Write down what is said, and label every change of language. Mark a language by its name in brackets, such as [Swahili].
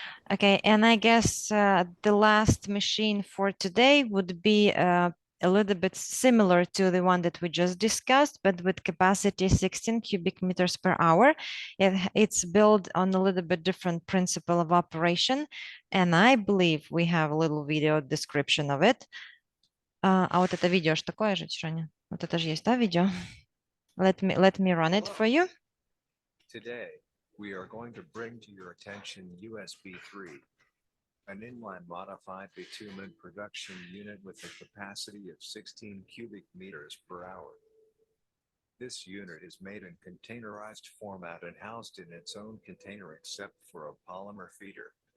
[English] Okay, and I guess the last machine for today would be a little bit similar to the one that we just discussed, but with capacity 16 cubic meters per hour. It's built on a little bit different principle of operation, and I believe we have a little video description of it. [Russian] А вот это видео, что такое же, Женя? Вот это же есть, да, видео? [English] Let me run it for you. Today, we are going to bring to your attention USB 3, an inline modified bitumen production unit with a capacity of 16 cubic meters per hour. This unit is made in containerized format and housed in its own container except for a polymer feeder.